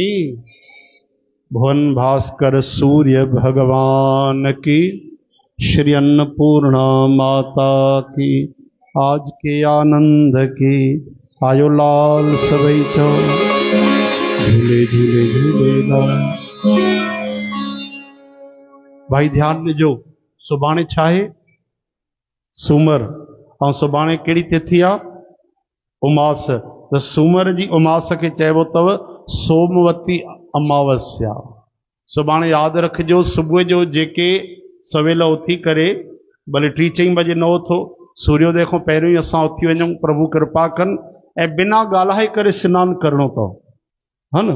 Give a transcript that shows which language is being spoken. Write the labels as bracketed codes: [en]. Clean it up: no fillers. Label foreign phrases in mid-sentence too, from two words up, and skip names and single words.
[hi] भुवन भास्कर सूर्य भगवान की। श्री अन्नपूर्णा माता की। आज के आनंद की। [sd] आयो लाल सबई चो झूले झूले झूले लाल। भाई ध्यान ॾिजो, सुभाणे छा आहे? सूमर। ऐं सुभाणे कहिड़ी तिथि आहे? उमास। त सूमर जी उमास खे चइबो अथव सोमवती अमावस्या। सुभाणे यादि रखिजो, सुबुह जो जेके सवेल उथी करे, भले 3-4 बजे न उथो, सूर्योदय खां पहिरियों ई असां उथी वञूं, प्रभु कृपा कनि, ऐं बिना ॻाल्हाए करे सनानु करिणो अथव, हा न।